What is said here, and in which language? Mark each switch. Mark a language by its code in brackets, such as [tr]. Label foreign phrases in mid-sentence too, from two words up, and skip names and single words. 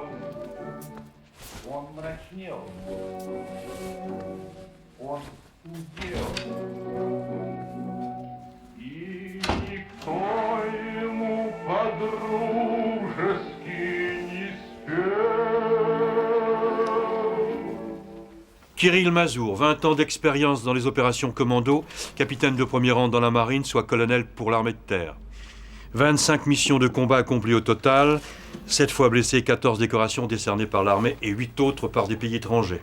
[ru] Он мрачнел, он худел, и никто ему по-дружески не спел. [fr] Kirill Mazour, 20 ans d'expérience dans les opérations commando, capitaine de premier rang dans la marine, soit colonel pour l'armée de terre. 25 missions de combat accomplies au total, 7 fois blessé, 14 décorations décernées par l'armée et 8 autres par des pays étrangers.